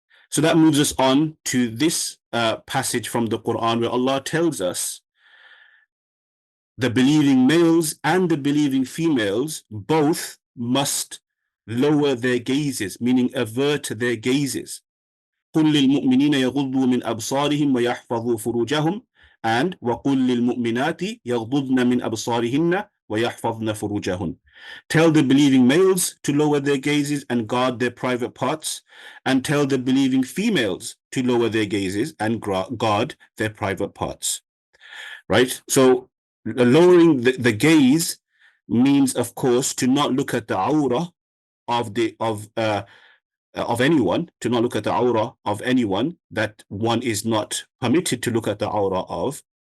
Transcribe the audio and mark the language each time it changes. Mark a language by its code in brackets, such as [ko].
[en] So that moves us on to this passage from the Quran where Allah tells us the believing males and the believing females both must lower their gazes, meaning avert their gazes. [ar] قل للمؤمنين يغضوا من أبصارهم ويحفظوا فروجهم, and وقل للمؤمنات يغضضن من أبصارهن ويحفظن فروجهن. [en] Tell the believing males to lower their gazes and guard their private parts, and tell the believing females to lower their gazes and guard their private parts. Right? So lowering the gaze means, of course, to not look at the awrah of anyone, to not look at the awrah of anyone that one is not permitted to look at the awrah of.